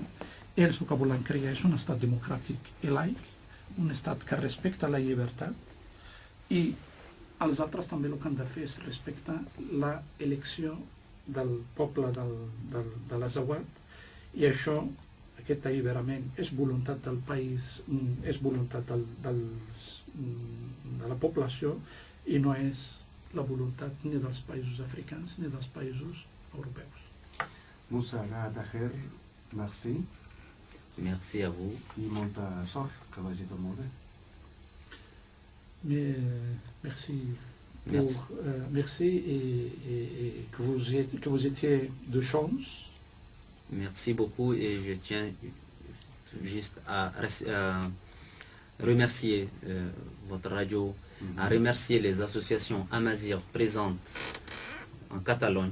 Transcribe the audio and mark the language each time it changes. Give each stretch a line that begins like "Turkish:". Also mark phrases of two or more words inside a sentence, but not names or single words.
Catalan: Ells el que volen crear és un estat democràtic i laic, un estat que respecta la llibertat, i els altres també el que han de fer és respectar l'elecció del poble de l'Azawad, i això, aquest alliberament, és voluntat del país, és voluntat de la població, i no és la voluntat ni dels països africans ni dels països europeus.
French: Moussa Agha Taher, merci. Merci à vous.
Catalan: I molta sort, que vagi tot molt bé.
French: Merci. Merci et que vous étiez de chance. Merci beaucoup, et je tiens juste à remercier votre radio, à remercier les associations Amazigh présentes en Catalogne